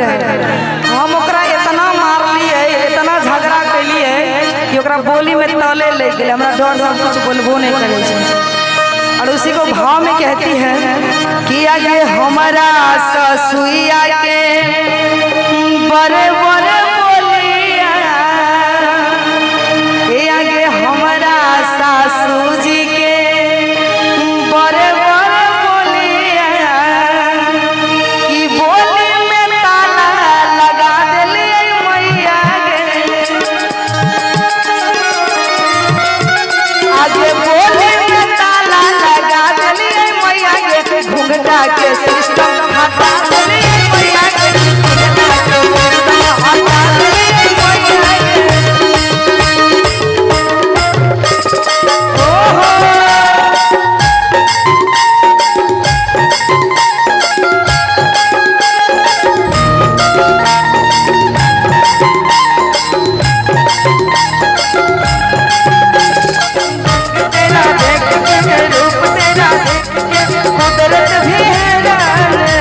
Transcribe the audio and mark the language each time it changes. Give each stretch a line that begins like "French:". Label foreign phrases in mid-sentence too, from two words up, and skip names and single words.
Angika: हम ओकरा इतना मारलिए, इतना झगड़ा कैलिए कि ओकरा बोली में तले ले गए। हमरा डर से कुछ बोलबो नहीं करे छे।
Hindi: और उसी को भाव में कहती है कि
Angika: आगे हमारा ससुइया के बड़े बड़े बोलिया, आगे हमारा सासू जी के बड़े बड़े बोलिया, कि बोली में ताला लगा दिलिए मैया गे। आगे बोली में ताला लगा दिलिए मैया गे, घुंघटा के सिस्टम हटा दिलिए मैया गे, घुंघटा के सिस्टम हटा दिलिए मैया गे।
Hindi: ओहो तेरा देख के रूप तेरा देख के कुदरत भी हैरान है।